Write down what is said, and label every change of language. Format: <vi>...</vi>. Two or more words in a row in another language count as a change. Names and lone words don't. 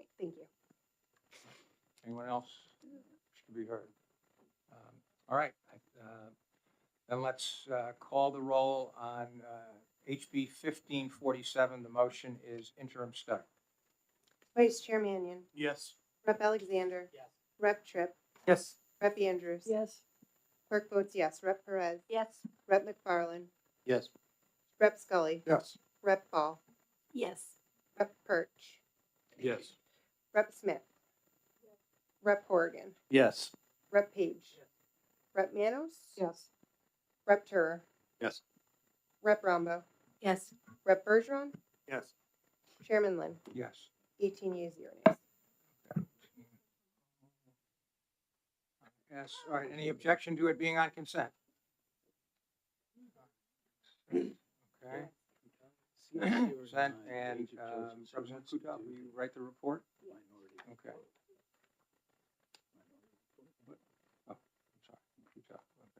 <en>Thank you. Anyone else should be heard? All right. Then let's call the roll on HB 1547. The motion is interim study. Vice Chair Mannion, Yes. Rep. Alexander. Yes. Rep. Tripp, Yes. Rep. Andrews. Yes. Clerk votes yes. Rep. Perez, Yes. Rep. McFarland, Yes. Rep. Scully, Yes. Rep. Ball, Yes. Rep. Perch, Yes. Rep. Smith, Rep. Horrigan, Yes. Rep. Page, Rep. Manos, Yes. Rep. Turer, Yes. Rep. Rombo, Yes. Rep. Bergeron, Yes. Chairman Lind. Yes. 18 yeas, 0 nays. Yes. All right. Any objection to it being on consent? Okay. Consent and Representative Kuta, will you write the report? Okay. Oh, I'm sorry. Kuta. Okay.</en>